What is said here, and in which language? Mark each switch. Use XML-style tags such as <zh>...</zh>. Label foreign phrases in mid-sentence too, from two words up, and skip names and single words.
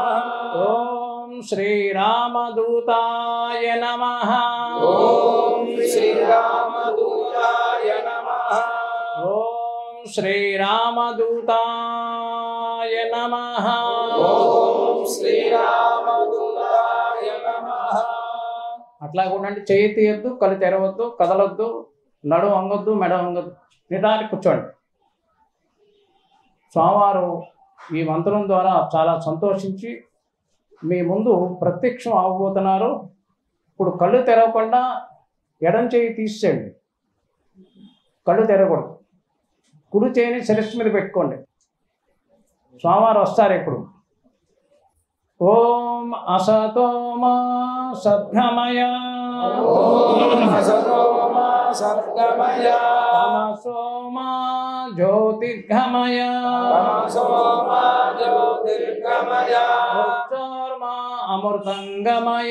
<sa>ओम श्री रामदूताय नमः। ओम श्री रामदूताय नमः। ओम श्री रामदूताय नमः। ओम श्री रामदूताय नमः।</sa> <te>అట్లాగే ఉండండి, చేయి తీయొద్దు, కళ్ళు తెరవద్దు, కదలొద్దు, నడు వంగొద్దు, మెడ వంగొద్దు, నిదానికి కూర్చోండి. స్వామివారు ఈ మంత్రం ద్వారా చాలా సంతోషించి మీ ముందు ప్రత్యక్షం అవబోతున్నారు. ఇప్పుడు కళ్ళు తెరవకుండా ఎడం చేయి తీసేయండి, కళ్ళు తెరవకూడదు. కుడి చేయిని శిరస్సు మీద పెట్టుకోండి. స్వామివారు వస్తారు. ఇప్పుడు</te> <sa>ఓం అసతో మా సద్గమయ असतो मा सद्गमय తమసో మా జ్యోతిర్గమయ तमसो मा ज्योतिर्गमय మృత్యోర్మా అమృతంగమయ</sa>